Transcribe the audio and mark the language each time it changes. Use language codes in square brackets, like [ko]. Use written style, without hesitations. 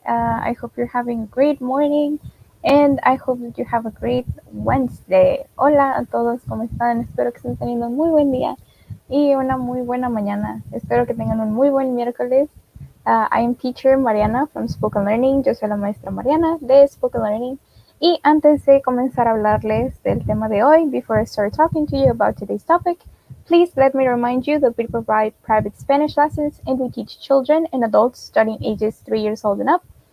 [en] I hope you're having a great morning and I hope that you have a great Wednesday. [es] Hola a todos, ¿cómo están? Espero que estén teniendo un muy buen día y una muy buena mañana. Espero que tengan un muy buen miércoles. [en] I am teacher Mariana from Spoken Learning. [es] Yo soy la maestra Mariana de Spoken Learning. Y antes de comenzar a hablarles del tema de hoy, [en] before I start talking to you about today's topic, please let me remind you that we provide private Spanish lessons and we teach children and adults starting ages 3 years old and up.